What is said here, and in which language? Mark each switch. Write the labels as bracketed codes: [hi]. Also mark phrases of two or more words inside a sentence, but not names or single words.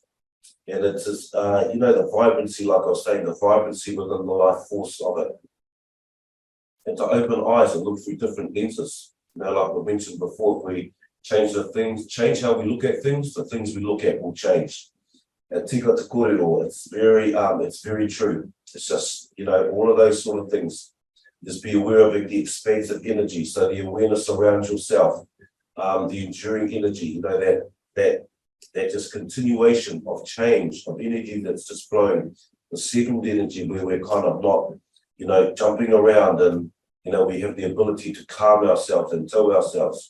[en] And it's just, you know, the vibrancy, like I was saying, the vibrancy within the life force of it. And to open eyes and look through different lenses. You know, like we mentioned before, if we change how we look at things, the things we look at will change. [mi] And tika te kōrero, [en] it's very true. It's just, you know, all of those sort of things. Just be aware of the expansive energy. So the awareness around yourself, the enduring energy, you know, that just continuation of change, of energy that's just flowing, the settled energy where we're kind of not, you know, jumping around, and, you know, we have the ability to calm ourselves and tell ourselves.